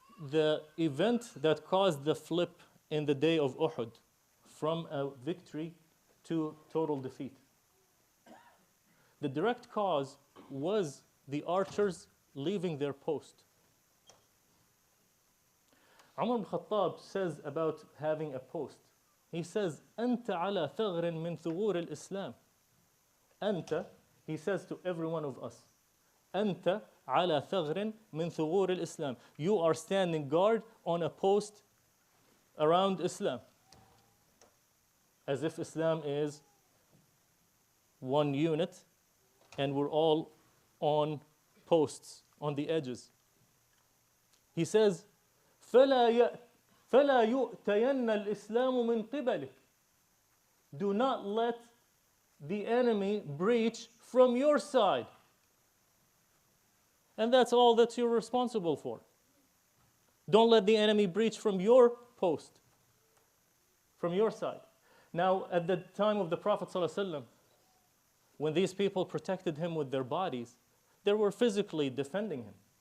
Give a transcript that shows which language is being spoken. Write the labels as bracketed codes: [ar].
[en] The event that caused the flip in the day of Uhud from a victory to total defeat. The direct cause was the archers leaving their post. Umar ibn Khattab says about having a post. He says, [ar] أنت على ثغر من ثغور الإسلام. أنت, [en] he says to every one of us, [ar] أنت على ثغر من ثغور الإسلام. [en] You are standing guard on a post around Islam. As if Islam is one unit and we're all on posts, on the edges. He says, [ar] فلا يؤتين الإسلام من قبلك. [en] Do not let the enemy breach from your side. And that's all that you're responsible for. Don't let the enemy breach from your post, from your side. Now, at the time of the Prophet ﷺ, when these people protected him with their bodies, they were physically defending him.